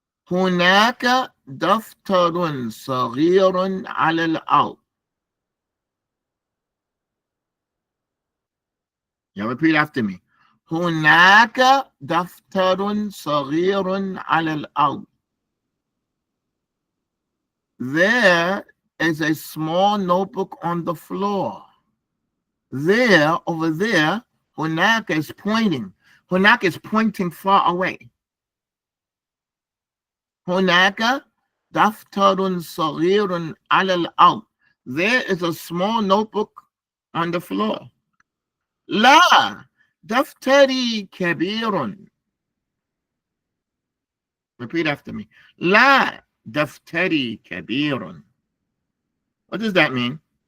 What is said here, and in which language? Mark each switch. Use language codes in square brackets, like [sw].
[ar] هناك دفتر صغير على الأرض. [en] You repeat after me. [ar] هناك دفتر صغير على الأرض. [en] There is a small notebook on the floor. There, over there, هناك is pointing. هناك is pointing far away. [ar] هناك دفتر صغير على الأرض. [en] There is a small notebook on the floor. [ar] لا دفتري كبير. [en] Repeat after me. [ar] لا دفتري كبير. [en] What does that mean?